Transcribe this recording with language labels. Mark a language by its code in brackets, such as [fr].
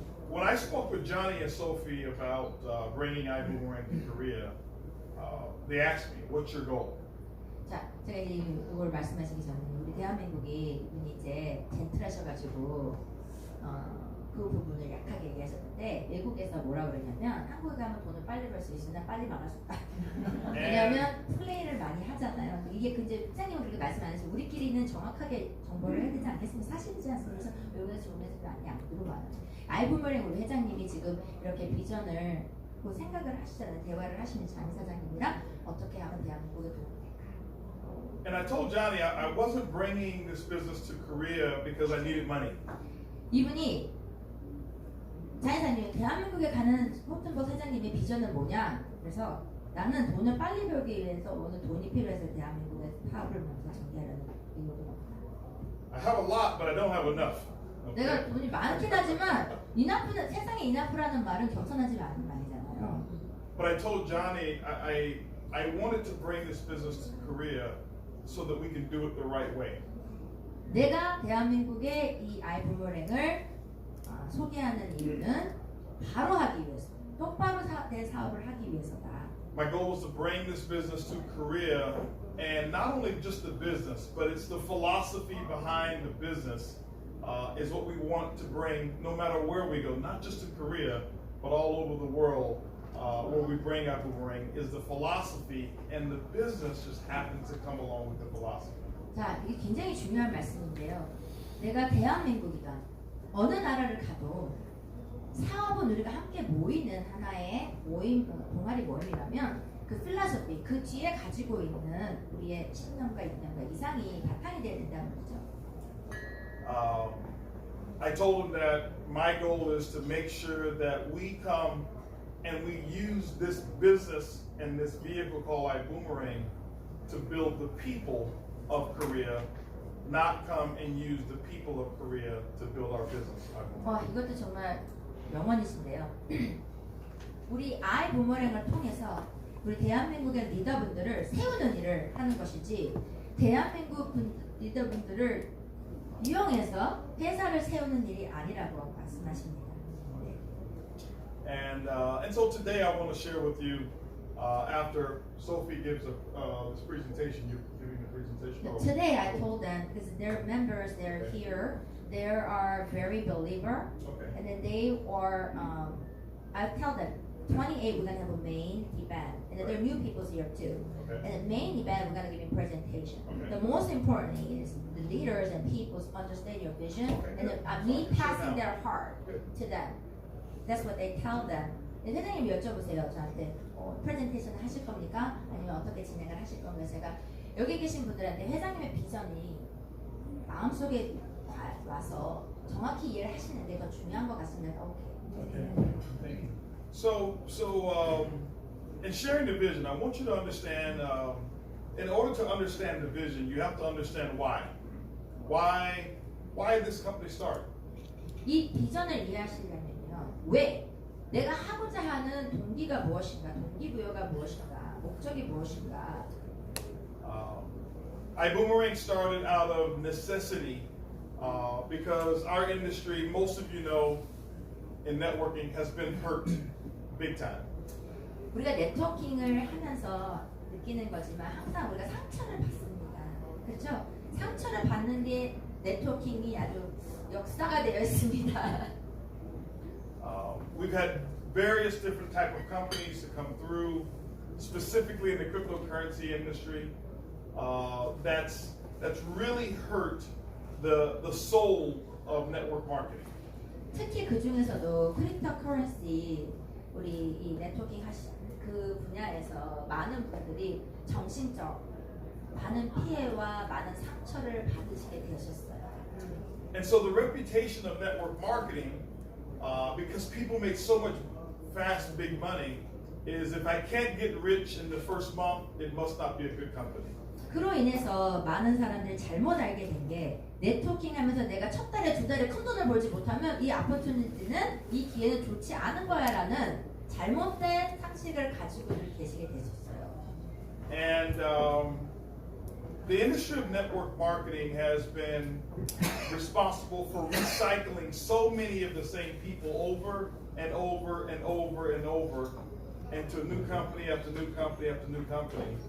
[en] When I spoke with Johnny and Sophie about bringing ibuumerang to Korea, they asked me, "What's your goal?" [ko] 자, 제가 이걸 말씀하시기 전에 우리 대한민국이 이분이 이제 젠틀하셔가지고 그 부분을 약하게 얘기하셨는데 외국에서 뭐라고 그러냐면 한국에 가면 돈을 빨리 벌 수 있으나 빨리 망할 수 없다. 왜냐하면 플레이를 많이 하잖아요. 이게 이제 회장님은 그렇게 말씀 안 하시고 우리끼리는 정확하게 정보를 해야 되지 않겠습니까? 사실이지 않습니까? 그래서 외국에서 좋은 회사도 많이 안 들어와요. 아이부메랑 우리 회장님이 지금 이렇게 비전을 그 생각을 하시잖아요. 대화를 하시는 장희 사장님이랑 어떻게 하면 대한민국에 도움이 될까? [en] And I told Johnny I wasn't bringing this business to Korea because I needed money. [ko] 이분이 장희사님 대한민국에 가는 홀튼버그스 회장님의 비전은 뭐냐? 그래서 나는 돈을 빨리 벌기 위해서 오늘 돈이 필요해서 대한민국에 사업을 먼저 전개하려는 이유가 없다. [en] I have a lot, but I don't have enough. [ko] 내가 돈이 많긴 하지만 이나프는 세상에 이나프라는 말은 겸손하지 않은 말이잖아요. [en] But I told Johnny I wanted to bring this business to Korea so that we can do it the right way. [ko] 내가 대한민국에 이 아이부메랑을 소개하는 이유는 바로 하기 위해서, 똑바로 내 사업을 하기 위해서다. [en] My goal was to bring this business to Korea, and not only just the business, but it's the philosophy behind the business is what we want to bring no matter where we go, not just to Korea, but all over the world. Where we bring ibuumerang is the philosophy, and the business just happens to come along with the philosophy. [ko] 자, 이게 굉장히 중요한 말씀인데요. 내가 대한민국이다. 어느 나라를 가도 사업은 우리가 함께 모이는 하나의 모임, 동아리 모임이라면 그 필라소피, 그 뒤에 가지고 있는 우리의 신념과 이념과 이상이 바탕이 되어야 된다는 거죠. [en] I told him that my goal is to make sure that we come and we use this business and this vehicle called ibuumerang to build the people of Korea, not come and use the people of Korea to build our business. [ko] 와, 이것도 정말 명언이신데요. 우리 아이부메랑을 통해서 우리 대한민국의 리더분들을 세우는 일을 하는 것이지 대한민국 리더분들을 이용해서 회사를 세우는 일이 아니라고 말씀하십니다. [en] And so today I want to share with you after Sophie gives this presentation, you're giving the presentation. Today I told them because their members, they're here, they are very believer, Okay. and then they are. I tell them 28 we're gonna have a main event, and then there are new people here too. Okay. And the main event we're gonna give a presentation. Okay. The most important thing is the leaders and people understand your vision, Okay, and good. then, me passing their heart Good. to them. That's what they tell them. [ko] 회장님 여쭤보세요 저한테 프레젠테이션을 하실 겁니까? 아니면 어떻게 진행을 하실 겁니까? 제가 여기 계신 분들한테 회장님의 비전이 마음속에 와서 정확히 이해를 하시는 게 더 중요한 것 같습니다. [en] Okay. Thank you. So in sharing the vision, I want you to understand. In order to understand the vision, you have to understand why. Why this company started? [ko] 이 비전을 이해하시려면요. 왜? 내가 하고자 하는 동기가 무엇인가? 동기부여가 무엇인가? 목적이 무엇인가? [en] ibuumerang started out of necessity because our industry, most of you know, in networking has been hurt big time. [ko] 우리가 네트워킹을 하면서 느끼는 거지만 항상 우리가 상처를 받습니다. 그렇죠? 상처를 받는 게 네트워킹이 아주 역사가 되어 있습니다. [en] We've had various different type of companies to come through, specifically in the cryptocurrency industry. That's really hurt the soul of network marketing. [ko] 특히 그 중에서도 크립토커런시 우리 이 네트워킹 하시는 그 분야에서 많은 분들이 정신적 많은 피해와 많은 상처를 받으시게 되셨어요. [en] And so the reputation of network marketing, because people make so much fast, big money, is if I can't get rich in the first month, it must not be a good company. [ko] 그로 인해서 많은 사람들이 잘못 알게 된 게 네트워킹 하면서 내가 첫 달에 두 달에 큰 돈을 벌지 못하면 이 아포튜니티는 이 기회는 좋지 않은 거야 라는 잘못된 상식을 가지고 계시게 되셨어요. [en] And the industry of network marketing has been responsible for recycling so many of the same people over and over and over and over into new company after new company after new company.